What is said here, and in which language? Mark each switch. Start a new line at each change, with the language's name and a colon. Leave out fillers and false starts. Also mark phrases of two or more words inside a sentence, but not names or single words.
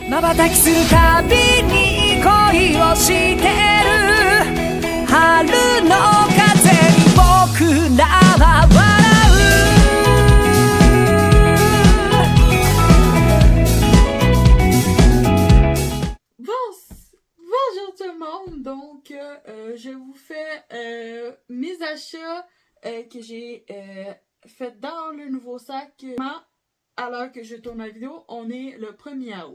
Japanese: 瞬きするたびに恋をしてる春の風に僕らは笑
French: う。Bonjour tout le monde, donc je vous fais mes achats que j'ai fait dans le nouveau sac. À l'heure que je tourne la vidéo, on est le 1er août.